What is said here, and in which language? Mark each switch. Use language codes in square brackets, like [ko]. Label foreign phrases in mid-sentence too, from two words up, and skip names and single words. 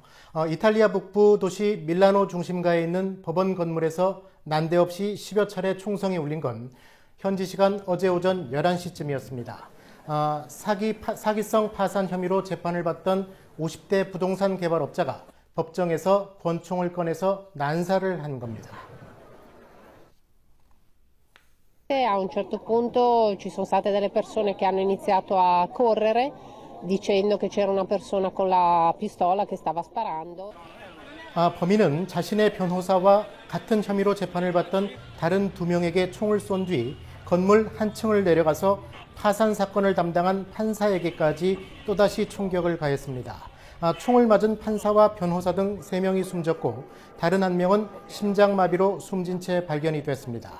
[ko] 이탈리아 북부 도시 밀라노 중심가에 있는 법원 건물에서 난데없이 10여 차례 총성이 울린 건 현지 시간 어제 오전 11시쯤이었습니다. 사기성 파산 혐의로 재판을 받던 50대 부동산 개발업자가 법정에서 권총을 꺼내서 난사를 한 겁니다. [it] A un certo punto ci sono state delle persone che hanno iniziato a correre dicendo che c'era una persona con la pistola che stava sparando. [ko] 범인은 자신의 변호사와 같은 혐의로 재판을 받던 다른 2명에게 총을 쏜 뒤 건물 한 층을 내려가서 파산 사건을 담당한 판사에게까지 또다시 총격을 가했습니다. 총을 맞은 판사와 변호사 등 3명이 숨졌고 다른 1명은 심장마비로 숨진 채 발견이 됐습니다.